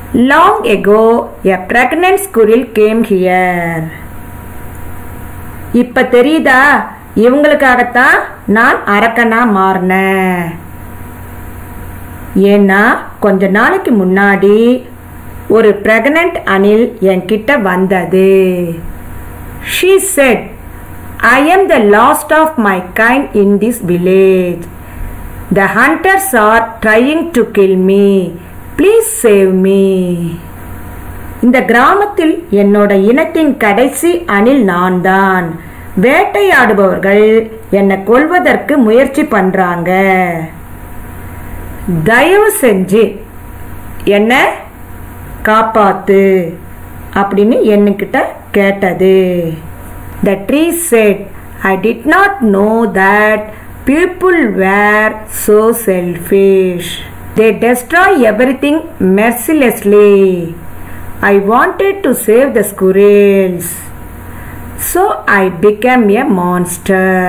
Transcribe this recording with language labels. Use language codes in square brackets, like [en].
[en] Long ago, a pregnant squirrel came here. [ta] இப்ப தெரியுதா, இவங்களுக்காகத்தான் நான் அரக்கனா மாறினேன். ஏன்னா கொஞ்ச நாளைக்கு முன்னாடி ஒரு பிரெக்னன்ட் அணில் என்கிட்ட வந்தது. [en] She said, I am the last of my kind in this village. The hunters are trying to kill me. Please save me. [ta] இந்த கிராமத்தில் என்னோட இனத்தின் கடைசி அணில் நான் தான். வேட்டையாடுபவர்கள் என்னை கொல்வதற்கு முயற்சி பண்றாங்க. தயவு செஞ்சு என்ன காப்பாத்து அப்படின்னு என்கிட்ட கேட்டது. [en] The tree said, I did not know that people were so selfish. They destroy everything mercilessly. I wanted to save the squirrels, so I became a monster.